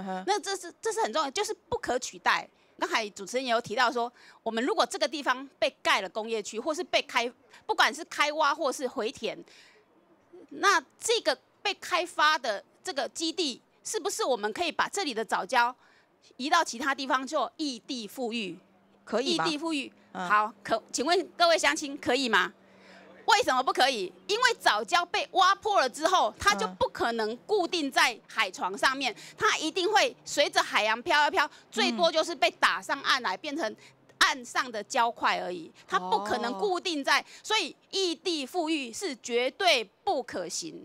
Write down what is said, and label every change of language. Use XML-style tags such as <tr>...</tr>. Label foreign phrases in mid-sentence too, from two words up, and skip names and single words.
<zh>那這是很重要，就是不可取代。剛才主持人也有提到說，我們如果這個地方被蓋了工業區，或是被不管是開挖或是回填，那這個被開發的這個基地，是不是我們可以把這裡的藻礁移到其他地方做異地復育？可以嗎？異地復育，好，請問各位鄉親可以嗎？為什麼不可以？因為藻礁被挖破了之後，它就不可能固定在海床上面，它一定會隨着海洋飄一飄，最多就是被打上岸來，變成岸上的礁塊而已，它不可能固定在，所以異地復育是絕對不可行。</zh>